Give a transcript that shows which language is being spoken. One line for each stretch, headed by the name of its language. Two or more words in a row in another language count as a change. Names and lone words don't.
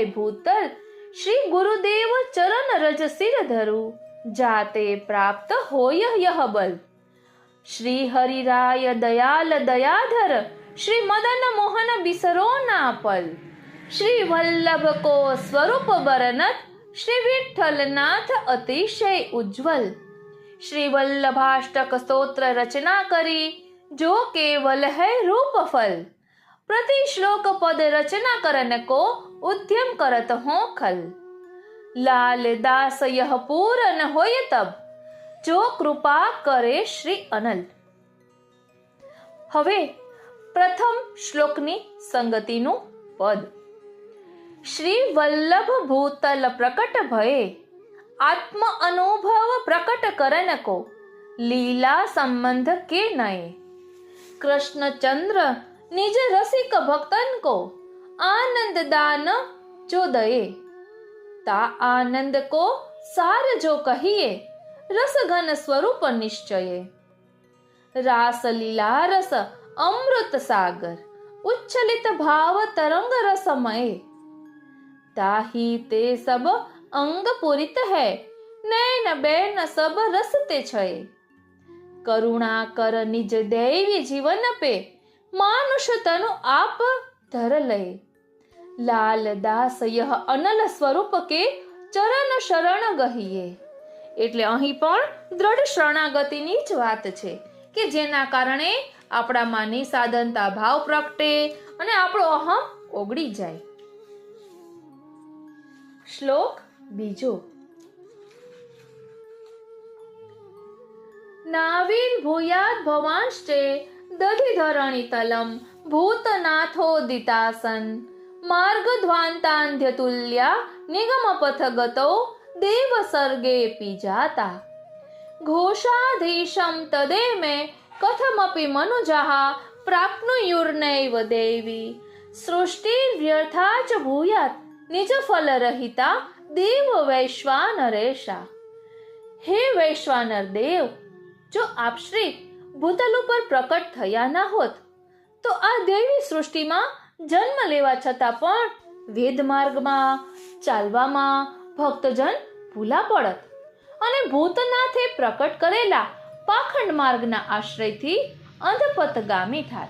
Braj: भूतल श्री गुरुदेव चरण रज सिर धरु जाते प्राप्त होय यह बल श्री हरिराय दयाल दयाधर श्री मदन मोहन बिसरो ना पल श्री वल्लभ को स्वरूप बरनत श्री विठ्ठलनाथ अतिशय उज्ज्वल श्री वल्लभाष्टक स्तोत्र रचना करी, जो केवल है रूप फल। प्रति श्लोक पद रचना करन को उद्यम करत हो खल। लाल दास यह पूरन होय तब, जो कृपा करे श्री अनल।
Gujarati: હવે પ્રથમ શ્લોકની સંગતિનું પદ।
Braj: श्री वल्लभ भूतल प्रकट भये, आत्म अनुभव प्रकट करन को, लीला संबंध के नये। कृष्णचंद्र निज रसिक भक्तन को, आनंद दान जो दये। ता आनंद को सार जो कहिए, रस घन स्वरूप निश्चये। रास लीला रस अमृत सागर, उच्छलित भाव तरंग रसमय। ताही ते सब अंग पुरित है, नैन बैन सब रसते छये। करुणा कर निज दैवी जीवन पे, मानुष तनु आप धर लय। लाल दास यह अनल स्वरूप के, चरण शरण गहिए।
Gujarati: એટલે અહીં પણ દ્રઢ શરણાગતિની જ વાત છે કે જેના કારણે આપણામાંની સાધનતા ભાવ પ્રગટે અને આપણો અહમ ઓગળી જાય। શ્લોક બીજો।
Sanskrit: नाविर्भूयात् भवांश्चे दधिधरणितलं, भूतनाथोदितासन्। मार्गध्वान्तान्ध्यतुल्या निगमपथगतो, देवसर्गेऽपि जाता। घोषाधीशं तदे मे, कथमपि मनुजाः प्राप्नुयुर्नैव देवी। सृष्टिर्व्यर्था च भूयात्, निजफलरहिता देव वैश्वानरेशा। हे वैश्वानर देव,
Gujarati: જો આપ શ્રી ભૂતલ ઉપર પ્રકટ થયા ના હોત તો આ દેવી સૃષ્ટિમાં જન્મ લેવા છતાં પણ વેદ માર્ગમાં ચાલવામાં ભક્તજન ભૂલા પડત અને ભૂતનાથે પ્રકટ કરેલા પાખંડ માર્ગના આશ્રયથી અંધપથગામી થાત।